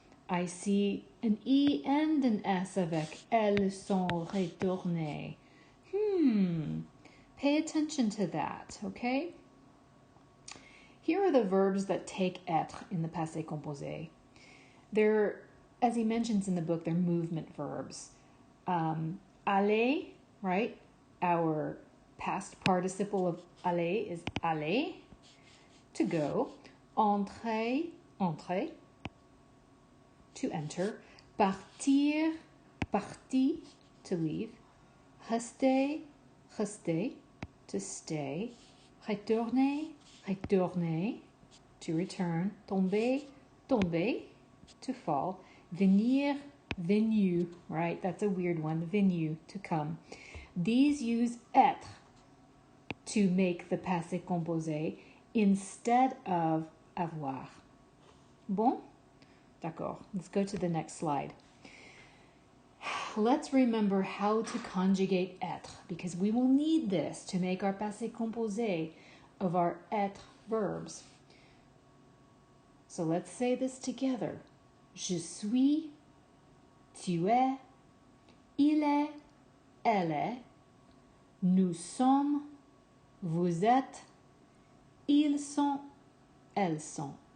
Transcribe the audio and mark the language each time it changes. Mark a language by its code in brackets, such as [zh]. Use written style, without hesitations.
[en] I see an E and an S [fr] avec elles sont retournées. [en] Pay attention to that, okay? Here are the verbs that take être in the passé composé. They're, as he mentions in the book, they're movement verbs. Aller, right? Our past participle of aller is aller, to go. [fr] Entrer, entrer, [en] to enter. [fr] Partir, parti, [en] to leave. [fr] Rester, rester, [en] to stay. [fr] Retourner, retourner, [en] to return. [fr] Tomber, tomber, [en] to fall. Venir, venu, right? That's a weird one. Venu, to come. These use être to make the passé composé instead of avoir. [fr] Bon? D'accord. [en] Let's go to the next slide. Let's remember how to conjugate être, because we will need this to make our passé composé of our être verbs. So let's say this together. [fr] Je suis, tu es, il est, elle est, nous sommes, vous êtes, ils sont, elles sont.